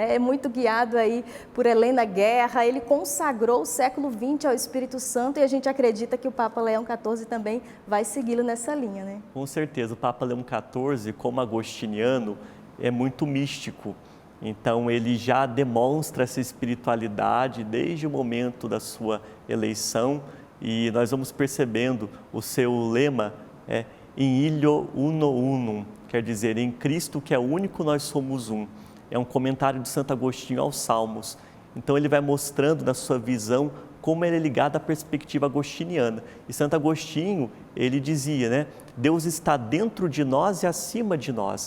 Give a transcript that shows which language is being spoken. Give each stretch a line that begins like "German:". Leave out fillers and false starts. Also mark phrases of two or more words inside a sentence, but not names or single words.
Portuguese: É muito guiado aí por Helena Guerra, ele consagrou o século XX ao Espírito Santo e a gente acredita que o Papa Leão XIV também vai segui-lo nessa linha, né? Com certeza, o Papa Leão XIV, como agostiniano, é muito místico. Então, ele já demonstra essa espiritualidade desde o momento da sua eleição e nós vamos percebendo o seu lema
Latin: in illo uno unum,
Portuguese: quer dizer, em Cristo que é único nós somos um. É um comentário de Santo Agostinho aos Salmos. Então ele vai mostrando na sua visão como ele é ligado à perspectiva agostiniana. E Santo Agostinho, ele dizia, né, Deus está dentro de nós e acima de nós.